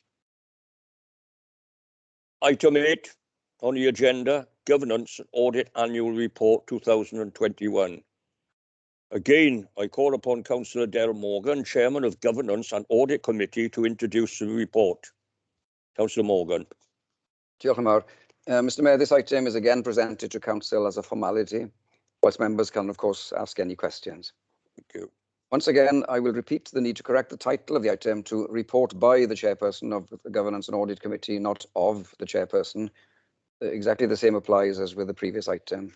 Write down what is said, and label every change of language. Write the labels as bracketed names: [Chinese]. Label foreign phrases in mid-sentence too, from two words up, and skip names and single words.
[English] Item 8 on the agenda, Governance and Audit Annual Report 2021. Again, I call upon Councillor Del Morgan, Chairman of Governance and Audit Committee, to introduce the report. Councillor Morgan. [Welsh] Diolch yn fawr. [English] Mr Mayor, this item is again presented to Council as a formality, whilst members can, of course, ask any questions. Thank you. Once again, I will repeat the need to correct the title of the item to report by the chairperson of the Governance and Audit Committee, not of the chairperson. Exactly the same applies as with the previous item.